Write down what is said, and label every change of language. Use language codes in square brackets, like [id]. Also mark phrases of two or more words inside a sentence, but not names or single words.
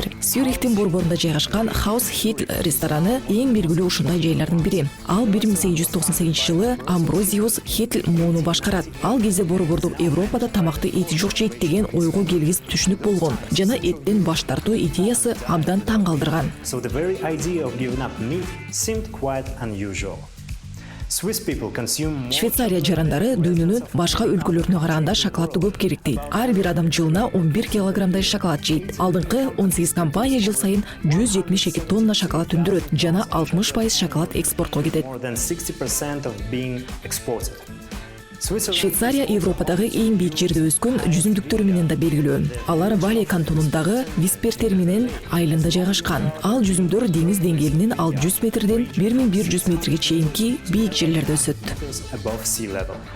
[ky] Сюрихтин борборунда жайгашкан Хаус Хит рестораны эң белгилүү ушундай жайлардын бири. Ал 1898 жылы Амброзиус Хитл мууну башкарат. Ал кезде борбордук Европада тамакты эти жок жейт деген ойго келгис түшүнүк болгон. Жана эттен баш тартуу идеясы абдан таң калтырган. [en] So the very idea of giving up meat seemed quite unusual. Swiss people consume more [ky] Швейцария жарандары дүйнөнүн башка өлкөлөрүнө караганда шоколадты көп керектейт. Ар бир адам жылына 11 килограммдай шоколад жейт. Алдыңкы 18 компания жыл сайын 172 тонна шоколад өндүрөт жана 60% шоколад экспортко кетет. more than 60% of being exported. Switzerland Швейцария Европадагы эң бийик жерде өскөн жүзүмдүктөрү менен да белгилүү. Алар Вале кантонундагы Виспертер менен айылында жайгашкан. Ал жүзүмдөр деңиз деңгээлинин 600 метрден 1100 метрге чейинки бийик жерлерде өсөт. [en] is above sea level.